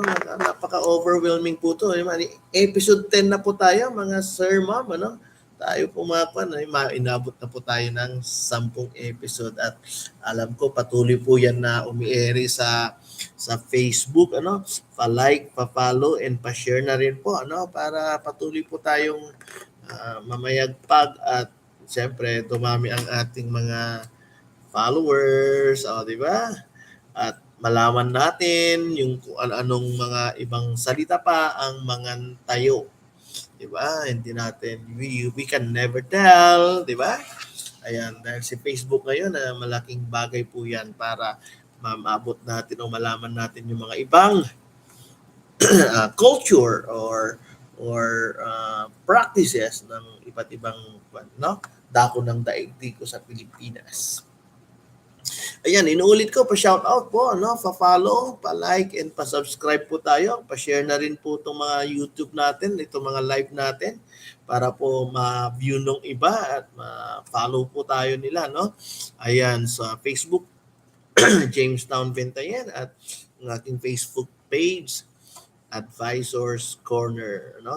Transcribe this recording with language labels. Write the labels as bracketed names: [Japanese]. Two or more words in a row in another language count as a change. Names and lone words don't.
[Filipino] Napaka-overwhelming po to. Episode 10 na po tayo, mga sir, ma'am, ano? Tayo po mga inabot na po tayo ng 10 episode at alam ko patuloy po yan na umiere sa Facebook, ano? Pa-like, pa-follow and pa-share na rin po, ano? Para patuloy po tayong mamayagpag at siyempre dumami ang ating mga followers, di ba? At malaman natin yung kung anong mga ibang salita pa ang mangantayo. Di ba? Hindi natin, [English] we can never tell, [Filipino] di ba? Ayan, dahil si Facebook ngayon, malaking bagay po yan para maabot natin o malaman natin yung mga ibang [English] culture or practices [Filipino] ng iba't ibang dako ng daigdig ko sa Pilipinas. Ayan, inuulit ko, pa-shout out po, pa-follow, pa-like, and pa-subscribe po tayo. Pa-share na rin po itong mga YouTube natin, itong mga live natin, para po ma-view nung iba at ma-follow po tayo nila, no? Ayan, sa Facebook, Jamestown Bentayan, at ang aking Facebook page, Advisors Corner, no?